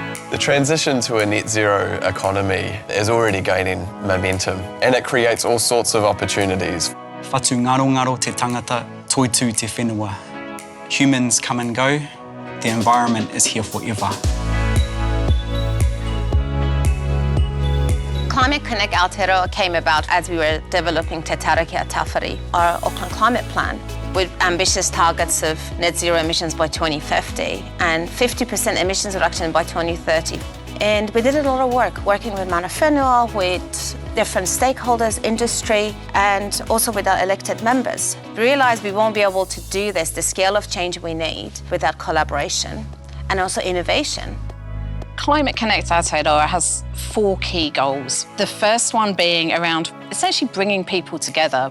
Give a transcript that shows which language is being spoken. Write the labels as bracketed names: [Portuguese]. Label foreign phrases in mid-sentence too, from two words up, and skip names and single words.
[English] The transition to a net zero economy is already gaining momentum, and it creates all sorts of opportunities. [Māori] Whatu ngaro te tangata, toitu te whenua. [English] Humans come and go, the environment is here forever. Climate Connect Aotearoa came about as we were developing Te Taraki Tawhiri, our Auckland climate plan, with ambitious targets of net zero emissions by 2050 and 50% emissions reduction by 2030. And we did a lot of work, working with [Māori] mana whenua, [English] with different stakeholders, industry, and also with our elected members. We realised we won't be able to do this, the scale of change we need, without collaboration and also innovation. Climate Connect Aotearoa has 4 key goals. The first one being around essentially bringing people together.